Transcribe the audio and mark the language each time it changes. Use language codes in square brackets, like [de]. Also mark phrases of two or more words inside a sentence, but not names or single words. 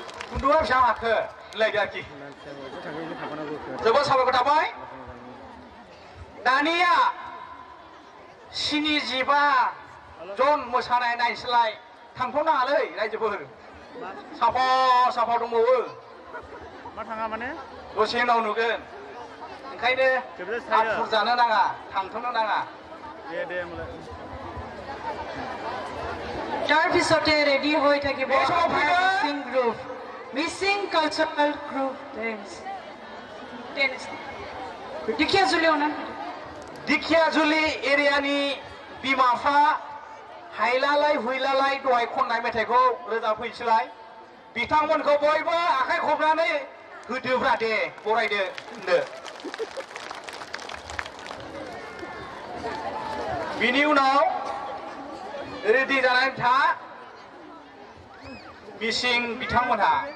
[brx] खुन्दुङा बेसेबां हाखो होनलायदो आरोखि जोबोद साबायखर थाबाय दानिया 75 जन मोसानाय नायनोसैलाय थांथ'नाङालै रायजोफोर साफा साफा दंबावो मा थाङा माने दसे उनाव नुगोन ओंखायनो आथुर जानो नाङा थांथ'नो नाङा दे दे होमबालाय [as] ইয়াৰ পিছতে ৰেডি হৈ থাকিব মিচিং গ্ৰুপ মিচিং [en] cultural group [as] दिखियाजुलियाव ना [brx] दिखियाजुलि एरियानि बिमा बिफा हायलालाय हुइलालाय दहाय खननाय मेथाइखौ रोजाबफैनोसैलाय बिथांमोनखौ बयबो आखाइ खबनानै होदोब्रा दे बरायदो होनदो बिनि उनाव रेडि जानानै था मिसिं बिथांमोनहा